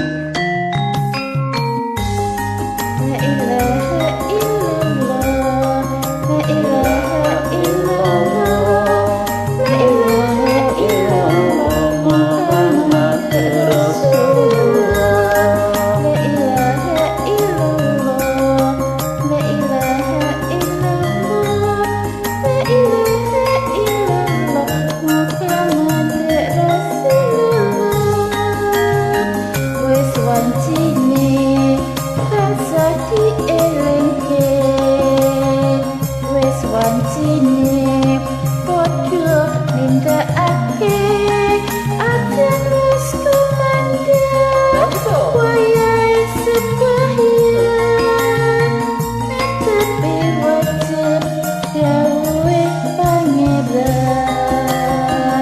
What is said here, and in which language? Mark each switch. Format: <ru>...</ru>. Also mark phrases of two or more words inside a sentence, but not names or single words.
<ar>لا إله إلا الله، لا إله إلا الله، لا إله إلا الله، محمد رسول الله. لا إله إلا الله، لا إله إلا الله، لا إله إلا الله، محمد رسول الله.</ar> <jv>Wis wancine tansah dielingke, wis wancine padha nindakake adzan wis kumandhang wayahe sembahyang netepi wajib dawuhe pangeran.</jv>